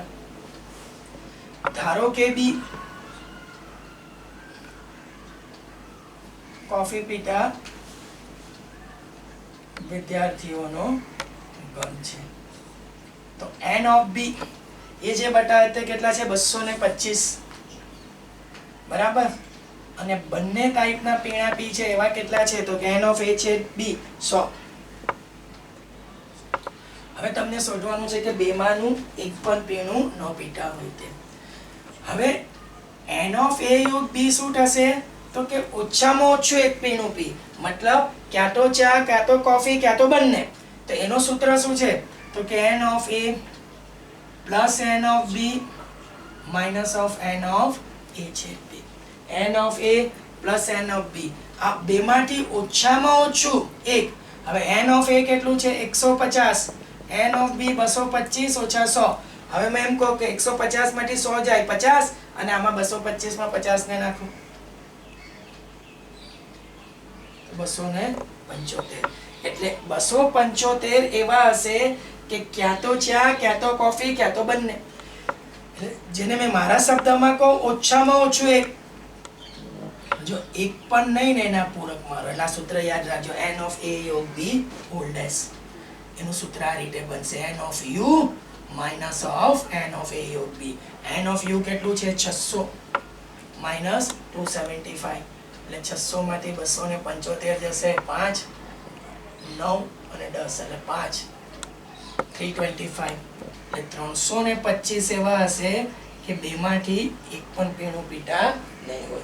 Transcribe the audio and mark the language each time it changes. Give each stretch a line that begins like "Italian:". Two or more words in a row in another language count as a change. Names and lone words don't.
Gujarati: ધારો કે બી કોફી પીતા વિદ્યાર્થીઓનો ગણ છે. તો
English: n of b
Gujarati: એ જે બતાવે તે કેટલા છે 225, બરાબર. અને બંને ટાઈપના પીણા પી છે એવા કેટલા છે તો કે
English: n of a
Gujarati: છે b 100. હવે તમને શોધવાનું છે કે બેમાંનું એક પણ પીણું ન પીતા હોય તે. હવે
English: n of a
Gujarati: યોગ b શું થશે તો કે ઓછામાં ઓછું એક પીણું પી, મતલબ ક્યાં તો ચા ક્યાં તો કોફી ક્યાં તો બંને. તો એનો સૂત્ર શું છે તો કે
English: n of a plus n of b minus of n of a છે b. n of a plus n of b
Gujarati: આ બેમાંથી ઓછામાં ઓછું એક. હવે
English: n of a
Gujarati: કેટલું છે 150,
English: n of b
Gujarati: 225 ઓછા 100. હવે મેં એમ કહું કે 150 માંથી 100 જાય 50 અને આમાં 225 માં 50 ને નાખો 275. એટલે 275 એવા હશે કે ક્યાં તો ચા ક્યાં તો કોફી ક્યાં તો બંને. જેને મેં મારા શબ્દમાં કહું ઓછામાં ઓછું એક. જો એક પણ નહીં ને એના પૂરક મારો. એટલે આ સૂત્ર યાદ રાખજો
English: n of a
Gujarati: યોગ b હોલ ડેશ. એનું સૂત્ર આ રીતે બનશે
English: n of u minus of n of a યોગ b. n of u
Gujarati: કેટલું છે
English: 600 minus 275.
Gujarati: એટલે 600 માંથી 275 જશે 5 9 અને 10 એટલે 5 325. એટલે 325 એવા હશે કે બેમાંથી એક પણ પીણું પીતા નહીં હોય.